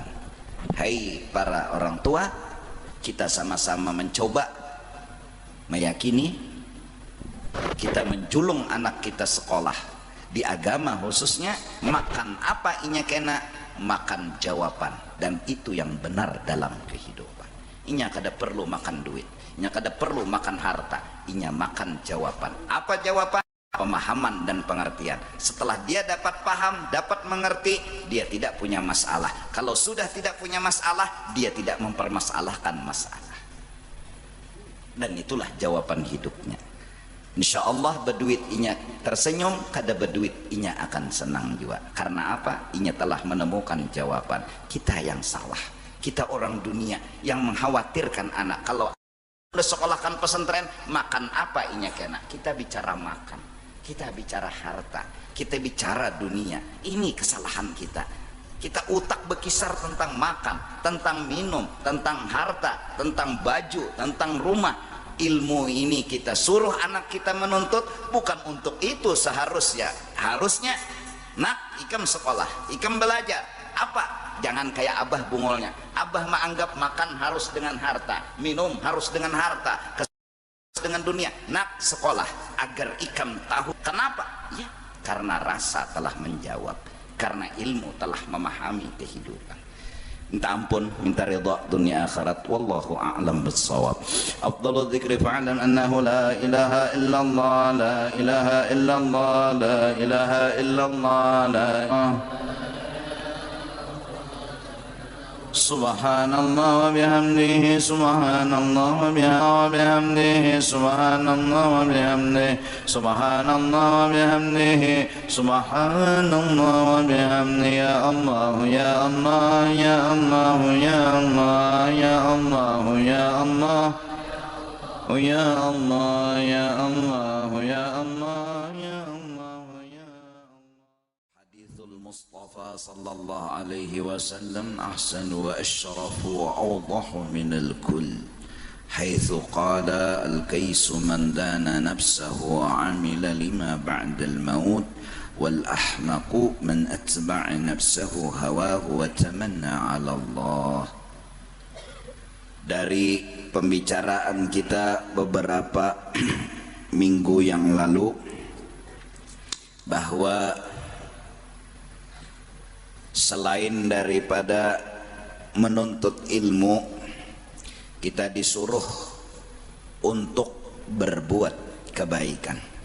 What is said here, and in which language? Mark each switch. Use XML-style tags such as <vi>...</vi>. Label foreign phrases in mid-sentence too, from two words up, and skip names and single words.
<id>Hai para orang tua, kita sama-sama mencoba meyakini, kita menjulung anak kita sekolah di agama khususnya, makan apa inya kena, makan jawaban, dan itu yang benar dalam kehidupan.</id> <bjn>Inya kada perlu makan duit, inya kada perlu makan harta, inya makan jawaban.</bjn> <id>Apa jawaban? Pemahaman dan pengertian. Setelah dia dapat paham, dapat mengerti, dia tidak punya masalah. Kalau sudah tidak punya masalah, dia tidak mempermasalahkan masalah. Dan itulah jawaban hidupnya.</id> <ar>إن شاء الله</ar> <bjn>berduit inya tersenyum, kada berduit inya akan senang juga. Karena apa?</bjn> <id>Inya telah menemukan jawaban. Kita yang salah, kita orang dunia yang mengkhawatirkan anak. Kalau udah sekolahkan pesantren, makan apa inya kena. Kita bicara makan, kita bicara harta, kita bicara dunia. Ini kesalahan kita. Kita utak berkisar tentang makan, tentang minum, tentang harta, tentang baju, tentang rumah. Ilmu ini kita suruh anak kita menuntut, bukan untuk itu seharusnya.</id> <bjn>Harusnya nak ikam sekolah, ikam belajar. Apa? Jangan kayak abah bungolnya.</bjn> <id>Abah mah anggap makan harus dengan harta, minum harus dengan harta, dengan dunia.</id> <bjn>Nak sekolah agar ikam tahu.</bjn> <id>Kenapa? Ya, karena rasa telah menjawab, karena ilmu telah memahami kehidupan. Minta ampun, minta ridha dunia akhirat.</id> <ar>والله أعلم بالصواب. أفضل الذكر فاعلم أنه لا إله إلا الله، لا إله إلا الله، لا إله إلا الله، لا سبحان الله وبحمده، سبحان الله وبحمده، سبحان الله وبحمده، سبحان الله وبحمده، سبحان الله وبحمده. يا الله، يا الله، يا الله، يا الله، يا الله، يا الله، يا الله، يا الله، يا الله، يا الله، يا حديث المصطفى صلى الله عليه وسلم أحسن وأشرف وأوضح من الكل، حيث قال الكيس من دان نفسه وعمل لما بعد الموت، والأحمق من أتبع نفسه هواه وتمنى على الله.</ar> <id>Dari pembicaraan kita beberapa minggu yang lalu, bahwa selain daripada menuntut ilmu, kita disuruh untuk berbuat kebaikan.</id>